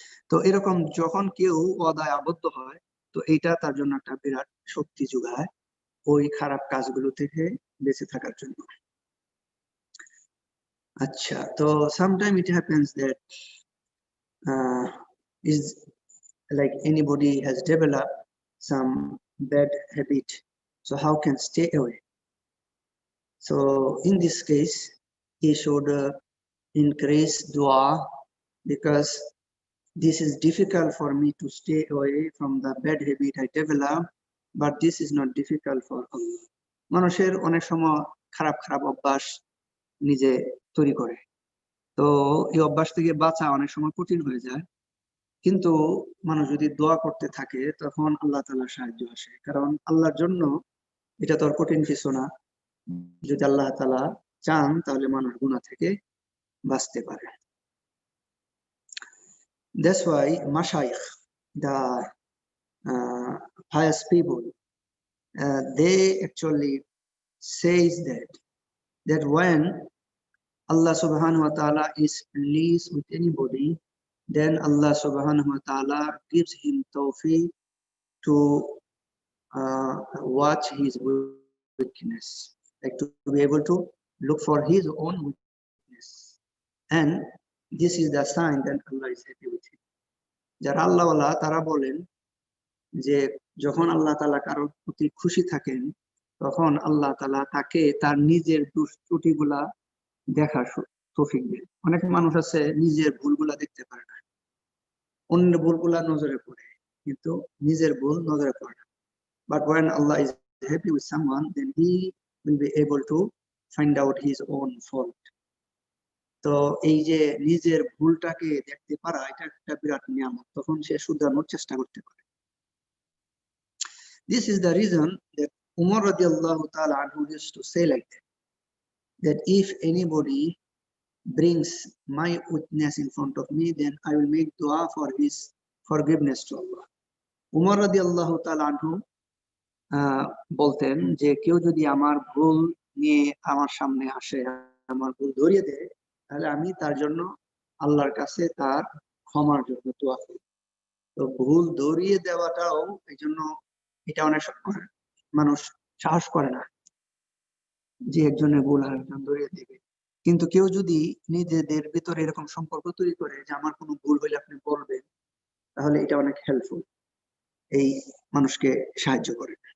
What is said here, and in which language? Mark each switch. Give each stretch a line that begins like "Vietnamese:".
Bangla: তো এরকম যখন কেউ ওয়াদায় আবদ্ধ হয় তো এটা তার জন্য একটা বিরাট শক্তি যোগায় ওই খারাপ কাজগুলো থেকে বেঁচে থাকার জন্য। আচ্ছা, তো
English: Sometime it happens that is like anybody has developed some bad habit, so how can stay away? So in this case, he should increase dua, because this is difficult for me to stay away from the bad habit I develop, but this is not difficult for Allah.
Bangla: মানুষের অনেক সময় খারাপ খারাপ অভ্যাস নিজে তৈরি করে, তো এই অভ্যাস থেকে বাঁচা অনেক সময় কঠিন হয়ে যায়, কিন্তু মানুষ যদি দোয়া করতে থাকে তখন আল্লাহ তাআলার সাহায্য আসে, কারণ আল্লাহর জন্য এটা তো আর কঠিন কিছু না। যদি আল্লাহ তাআলা চান তাহলে মানুষ গুনাহ থেকে বাঁচতে পারে।
English: That's why mashayikh, the pious people, they actually says that when Allah subhanahu wa ta'ala is pleased with anybody, then Allah subhanahu wa ta'ala gives him tawfiq to watch his weakness, like to be able to look for his own weakness, and this is the sign that Allah is happy with him.
Bangla: যারা আল্লাহওয়ালা তারা বলেন যে যখন আল্লাহ তাআলা কারোর প্রতি খুশি থাকেন তখন আল্লাহ তাআলা তাকে তার নিজের ত্রুটিগুলা দেখার তৌফিক দেন। অনেক মানুষ আছে নিজের ভুলগুলা দেখতে পারে না, অন্যের ভুলগুলা নজরে পড়ে, কিন্তু নিজের ভুল নজরে পড়ে না।
English: But when Allah is happy with someone, then he will be able to find out his own fault.
Bangla: তো এই যে নিজের ভুলটাকে দেখতে পারা, এটা একটা বিরাট নিয়ামত, তখন সে শুধরানোর চেষ্টা করতে পারে।
English: This is the reason that Umar radiallahu ta'ala anhu used to say like that if anybody brings my weakness in front of me, then I will make dua for his forgiveness to Allah.
Bangla: Umar radiallahu ta'ala anhu বলতেন যে কেউ যদি আমার ভুল নিয়ে আমার সামনে আসে, আমার ভুল ধরিয়ে দেয়, তাহলে আমি তার জন্য আল্লাহর কাছে তার ক্ষমার জন্য দোয়া করি। তো ভুল ধরিয়ে দেওয়াটাও এই জন্য, এটা অনেক মানুষ সাহস করে না যে একজনের ভুল আরেকজন ধরিয়ে দেবে, কিন্তু কেউ যদি নিজেদের ভিতরে এরকম সম্পর্ক তৈরি করে যে আমার কোনো ভুল হইলে আপনি বলবেন, তাহলে এটা অনেক হেল্পফুল, এই মানুষকে সাহায্য করে।